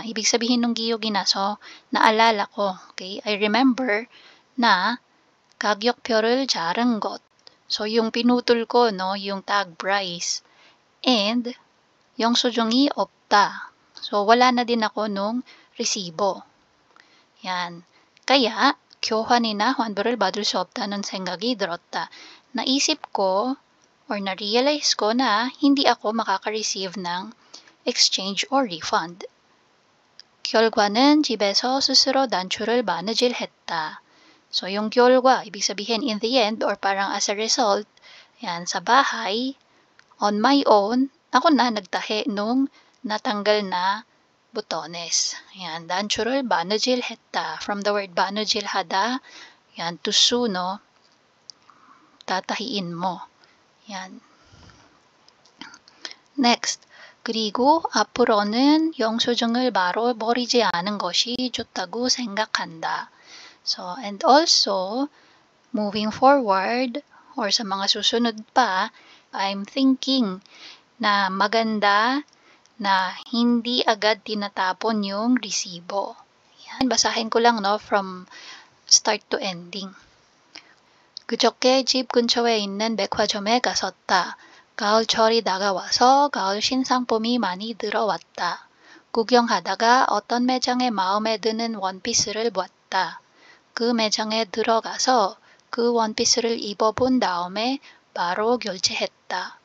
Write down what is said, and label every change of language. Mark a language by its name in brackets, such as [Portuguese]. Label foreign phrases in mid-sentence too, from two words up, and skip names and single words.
[Filipino] Ibig sabihin ng [Korean] 기억이 나서, [Filipino] naalala ko. Okay? [English] I remember na [Korean] 가격표를 자른 것. [Filipino] So, yung pinutol ko, no, yung [English] tag price. And, [Korean] 영수증이 없다. [Filipino] So, wala na din ako nung resibo. Yan. Kaya, [Korean] 교환이나 환불을 받을 수 없다는 생각이 들었다. [Filipino] Naisip ko, or na-realize ko na hindi ako makaka-receive ng [English] exchange or refund. [Korean] 결과는 집에서 스스로 단추를 바느질했다. [English] So, yung 결과, [Filipino] ibig sabihin [English] in the end, or parang as a result, [Filipino] yan, sa bahay, [English] on my own, [Filipino] ako na nagtahi nung natanggal na butones. Yan, [Korean] 단추를 바느질했다. [English] From the word 바느질하다, yan, to sew, no? [Filipino] Tatahiin mo. Yan. Next, [Korean] 그리고 앞으로는 영수증을 바로 버리지 않은 것이 좋다고 생각한다. [English] So, and also, moving forward, or [Filipino] sa mga susunod pa, [English] I'm thinking [Filipino] na maganda na hindi agad tinatapon yung resibo. Yan, basahin ko lang, [English] no, from start to ending. [Korean] 그저께 집 근처에 있는 백화점에 갔었다. 가을철이 다가와서 가을 신상품이 많이 들어왔다. 구경하다가 어떤 매장에 마음에 드는 원피스를 봤다. 그 매장에 들어가서 그 원피스를 입어본 다음에 바로 결제했다.